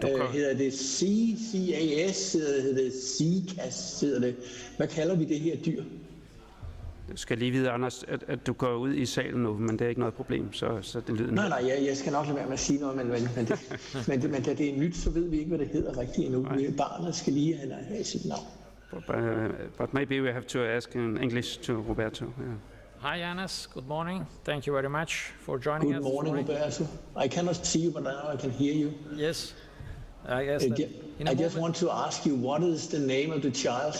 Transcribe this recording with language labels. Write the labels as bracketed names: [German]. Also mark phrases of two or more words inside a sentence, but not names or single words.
[Danish] hedder det CCAS, hedder det CCAS, hedder det. Hvad kalder vi det her dyr? Du skal lige vide, Anders, at du går ud i salen nu, men det er ikke noget problem, så det lyder... Nej, jeg skal nok lade være med at sige noget, men da det er nyt, så ved vi ikke, hvad det hedder rigtigt endnu. Barnet skal lige have sit navn. [English] But maybe we have to ask in English to Roberto. Yeah. Hi, Anas. Good morning. Thank you very much for joining us. Good morning, Roberto. I cannot see you, but now I can hear you. Yes. I guess I just want to ask you, what is the name of the child?